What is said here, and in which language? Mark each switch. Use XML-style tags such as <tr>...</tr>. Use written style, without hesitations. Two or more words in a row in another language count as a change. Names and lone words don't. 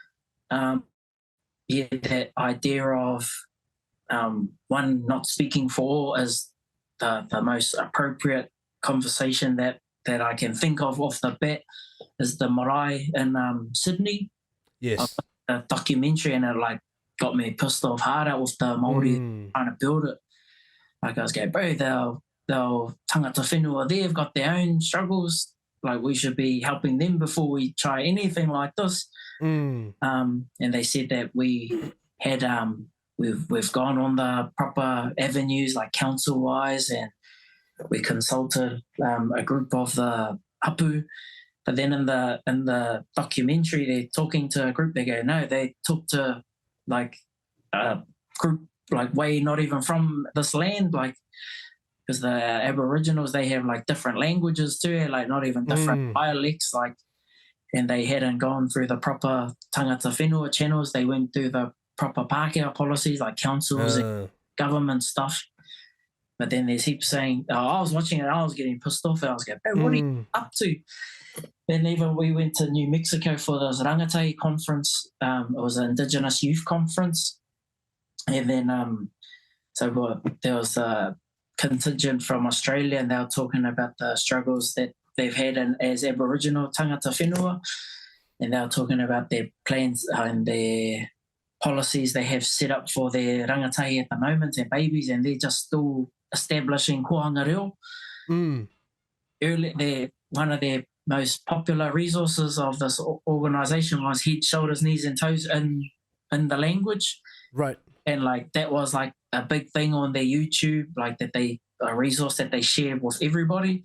<en>That idea of one not speaking for all is the most appropriate conversation that I can think of off the bat is the marae in Sydney. Yes. A documentary, and it like got me pissed off hard out with the Māori trying to build it. Like I was going, bro, they'll</en> <mi>tangata whenua,</mi> <en>they've got their own struggles. Like we should be helping them before we try anything like this. And they said that we had we've gone on the proper avenues like council wise, and we consulted a group of the hapu. But then in the documentary, they're talking to a group. They go, no, they talk to like a group like way not even from this land, like because the Aboriginals, they have like different languages too, like not even different dialects, like, and they hadn't gone through the proper</en> <mi>tangata whenua</mi> <en>channels. They went through the proper Pākehā policies like councils and government stuff. But then there's heaps saying, I was watching it, I was getting pissed off, and I was going, hey, what are you up to? Then even we went to New Mexico for this rangatai conference. It was an Indigenous youth conference. And then so there was a contingent from Australia, and they were talking about the struggles that they've had as Aboriginal</en> <mi>tangata whenua.</mi> <en>And they were talking about their plans and their policies they have set up for their rangatai at the moment, their babies, and they're just still establishing</en> <mi>kohanga reo.</mi> <en>One of their most popular resources of this organisation was head, shoulders, knees and toes in the language. Right. And like that was like a big thing on their YouTube, like that a resource that they shared with everybody.</en>